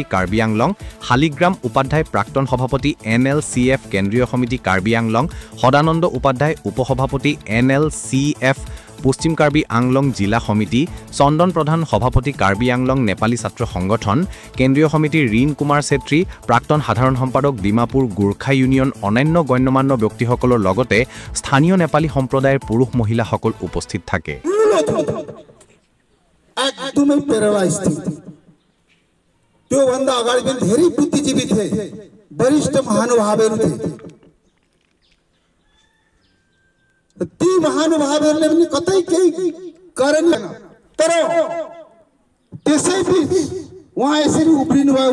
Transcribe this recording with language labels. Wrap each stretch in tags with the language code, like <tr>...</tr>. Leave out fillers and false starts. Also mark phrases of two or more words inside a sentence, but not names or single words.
<as>কাৰ্বি আংলং, শালিগ্ৰাম উপাধ্যায় প্ৰাক্তন সভাপতি NLCF কেন্দ্ৰীয় সমিতি কাৰ্বি আংলং, সদানন্দ উপাধ্যায় উপসভাপতি NLCF পশ্চিম কাৰ্বি আংলং জিলা সমিতি, চন্দন প্ৰধান সভাপতি কাৰ্বি আংলং নেপালী ছাত্ৰ সংগঠন কেন্দ্ৰীয় সমিতি, ৰীণ কুমাৰ চেত্ৰী প্ৰাক্তন সাধাৰণ সম্পাদক ডিমাপুৰ গোৰ্খা ইউনিয়ন অন্যান্য গণ্যমান্য ব্যক্তিসকলৰ লগতে স্থানীয় নেপালী সম্প্ৰদায়ৰ পুৰুষ মহিলাসকল উপস্থিত থাকে।</as> <ne>एकदमै प्रेरणा स्थित त्यो भन्दा अगाडि पनि धेरै बुद्धिजीवी थिए, वरिष्ठ महानुभावहरू थिए। ती महानुभावहरूले पनि कतै केही गरेन, तर त्यसैबीच उहाँ यसरी उफ्रिनु भयो।</ne>